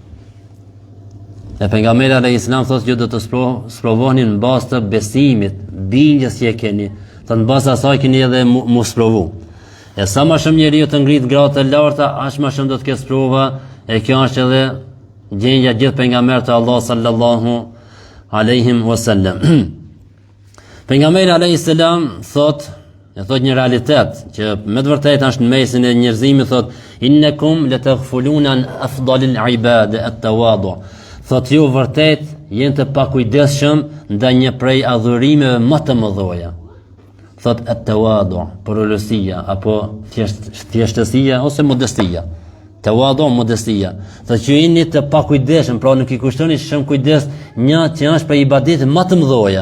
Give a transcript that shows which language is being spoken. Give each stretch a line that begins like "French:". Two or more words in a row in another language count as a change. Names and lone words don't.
Albanian: E pejgamberi
Arabic: عليه السلام
Albanian: thotë ju do të sprovoheni në bazë të besimit, bindjes që e keni. Thotë në bazë asaj keni edhe mu sprovu. E sa më shumë njeriu të ngrit gratë e larta, aq më shumë do të ketë sprova, e kjo është edhe gjendja gjithë pejgamberët e Allah
Arabic: صلى الله عليه وسلم.
Albanian: Pejgamberi
Arabic: عليه السلام
Albanian: thotë një realitet që me të vërtetë është në mesin e njerëzimit, thotë
Arabic: إنكم لتغفلون عن أفضل العباد التواضع.
Albanian: Thotë ju vërtet jeni të pakujdesshëm ndaj një prej adhurimeve më të mëdha. Thotë at-tawadu, porolosia apo thjeshtësia ose modestia. Tawadu, modestia. Thotë që jeni të pakujdesshëm, pra nuk I kushtoni shumë kujdes një që është prej ibadete më të mëdha.